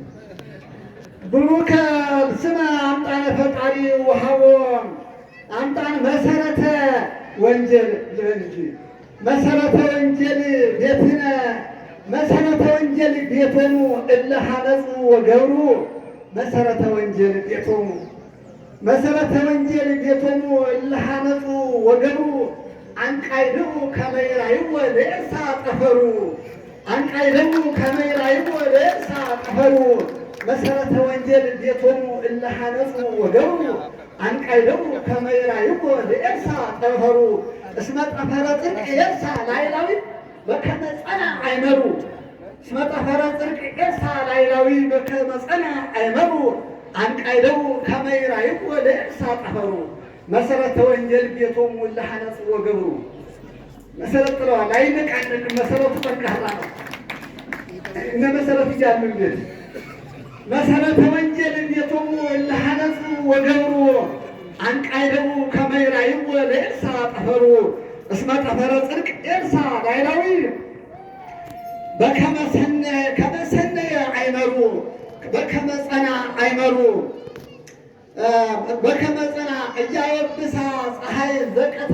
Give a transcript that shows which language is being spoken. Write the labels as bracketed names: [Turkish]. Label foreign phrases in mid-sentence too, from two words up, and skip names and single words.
[Geez] ቡሩከ ስነ አምጣነ ፈጣሪ ውሃቦ አምጣን መሰረተ ወንጀል እንጂ መሰረተ ወንጀል ቤትነ መሰረተ ወንጀል ቤቶሙ እለ ሐነጹ ወገብሩ መሰረተ ወንጀል ቤቶሙ መሰረተ ወንጀል ቤቶሙ እለ ሐነጹ ወገብሩ አንቃይድው ከመ ይራይዎ ለኤልሳዕ ጠፈሩ አንቃይድው ከመ ይራይዎ ለኤልሳዕ ጠፈሩ መሰረተ ወንጀል ቤቶሙ እለ ሐነጹ ወገብሩ አንቃይደው ከመ ይራይዎ ለኤልሳዕ ጠፈሩ እስመ ጠፈረ ጽድቅ ኤልሳዕ ላዕላዊ በከመ ጸንዐ አይመሩ እስመ ጠፈረ ጽድቅ ኤልሳዕ ላዕላዊ በከመ ጸንዐ አይመሩ አንቃይደው ከመ ይራይዎ ለኤልሳዕ ጠፈሩ መሰረተ ወንጀል ቤቶሙ እለ ሐነጹ ወገብሩ። [Amharic] መሰረት ጥለዋል፣ አይነቃነቅም። መሰረቱ ጠንካራ ነው። እነ መሰረት እያሉ እንዴት [Geez] መሰረተ ወንጀል ቤቶሙ እለ ሐነጹ ወገብሩ አንቃይደው ከመ ይራይዎ ለኤልሳዕ ጠፈሩ እስመ ጠፈረ ጽድቅ ኤልሳዕ ላዕላዊ በከመ ሰነየ አይመሩ በከመ ጸንዐ አይመሩ በከመ ጸንዐ እያየብሳ ፀሐይ ዘቀትረ